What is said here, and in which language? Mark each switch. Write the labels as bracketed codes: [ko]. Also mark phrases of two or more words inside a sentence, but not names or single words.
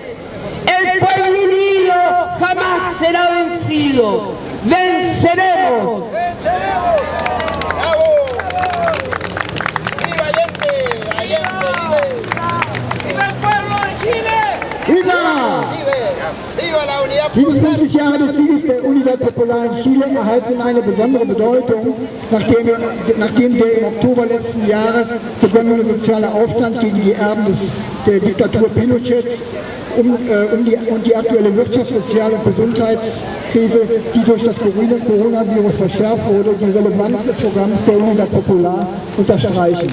[es] El pueblo unido jamás será vencido. ¡Venceremos! ¡Bravo! ¡Viva Allende! ¡Allende vive! ¡Viva el pueblo de Chile! ¡Viva! ¡Viva la Unidad Diese Popular! [de] 50 Jahre des Sieges der Unidad Popular in Chile erhalten eine besondere Bedeutung, nachdem der im Oktober letzten Jahres begonnene soziale Aufstand gegen die Erben der Diktatur Pinochet und die aktuelle Wirtschafts-, Sozial- und Gesundheitskrise, die durch das Coronavirus verschärft wurde, die Relevanz des Programms der Unidad Popular unterstreichen.